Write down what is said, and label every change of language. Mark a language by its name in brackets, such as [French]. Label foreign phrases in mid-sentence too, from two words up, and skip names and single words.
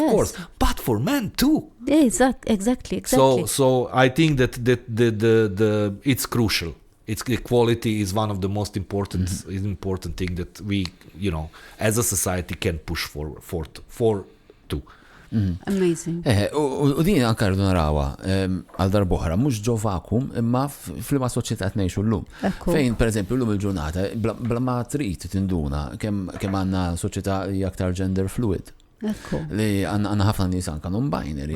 [English] Of course, but for men too. Yeah, exactly. So I think that the it's crucial. Equality is one of the most important thing that we as a society can push for too. Amazing. [Maltese] U din anka rridu narawha għal darbohra mhux ġo vakum imma f'liema soċjetà ngħixu llum. Fejn pereżempju llum il-ġurnata bla ma trid tinduna kemm għandna soċjetà hija aktar [English] gender fluid. [Maltese] Li għandna ħafna nies anke non-binary.